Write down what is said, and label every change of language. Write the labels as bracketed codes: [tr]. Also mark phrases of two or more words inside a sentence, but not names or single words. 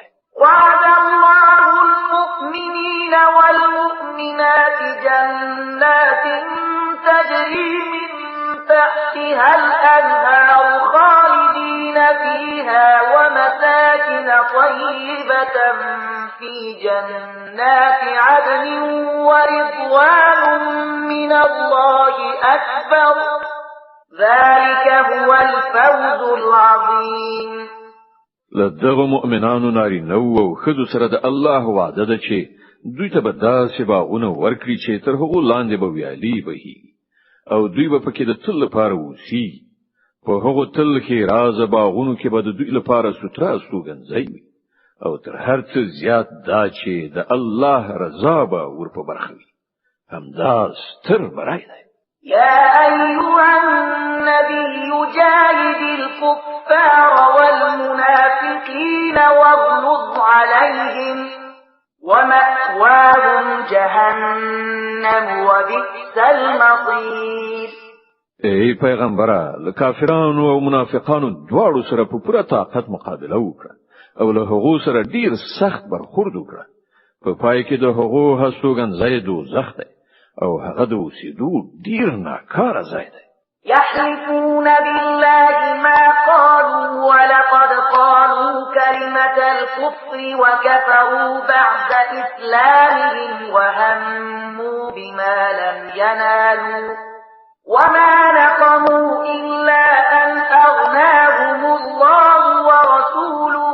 [ar] وعد الله المؤمنين والمؤمنات جنات تجري من تحتها الأنهار خالدين فيها ومساكن طيبة في جنات عدن ورضوان من الله أكبر ذلك هو الفوز العظيم. [ps] لدغه مؤمنانو نارینه او ښځو سره د الله وعده ده چې دوی ته به داسې باغونه ورکړي چې تر هغو لاندې به ویالې بهي او دوی به پکې د تل لپاره اوسي په هغو تل کې راز باغونو کې به د دوی لپاره ستره استوګنځي وي او تر هر څه زیات دا چې د الله رضا به ورپه برخه وي همدا ستر برای دی. [ar] يا أيها النبي جاهد الكفار والمنافقين واغلظ عليهم ومأواهم جهنم وبئس المصير. [ps] ای پیغمبره لکافرانو او منافقانو دواړو سره په پوره طاقت مقابله وکړه او له هغو سره ډیر سخت برخورد وکړه په پای کې د هغو هستوګنځي دوزخ دی او هغه د اوسېدو ډیر ناکاره ځای دی. [ar] يحلفون بالله ما قالوا ولقد قالوا كلمة الكفر وكفروا بعد إسلامهم وهموا بما لم ينالوا وما نقموا إلا أن أغناهم الله ورسوله